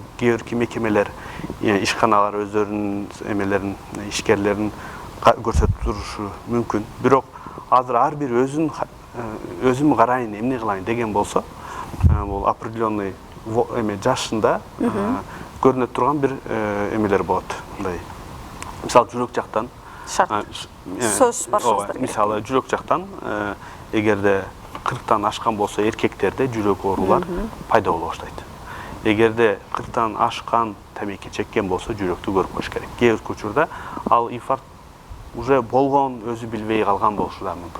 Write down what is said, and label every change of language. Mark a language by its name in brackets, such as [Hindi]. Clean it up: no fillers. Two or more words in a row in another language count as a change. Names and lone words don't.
[Kyrgyz] Кээ бир мекемелер, ишканалар өздөрүнүн эмелерин, ишкерлерин көрсөтүп турушу мүмкүн. Бирок азыр ар бир өзүм карайын, эмне кылайын деген болсо, бул определенный жашында көрүнө турган бир эмелер болот. Мындай мисалы жүрөк жактан [Turkish] Şart. Yani, Söz başınızda. [Kyrgyz] Misалы жүрөк жактан эгерде 40-тан ашкан болсо эркектерде жүрөк оорулар пайда боло баштайт. Эгерде 40-тан ашкан темеки чеккен болсо жүрөктү көрүп коюш керек. Кээ бир учурда ал инфаркт уже болгон, өзү билбей калган болушу да мүмкүн.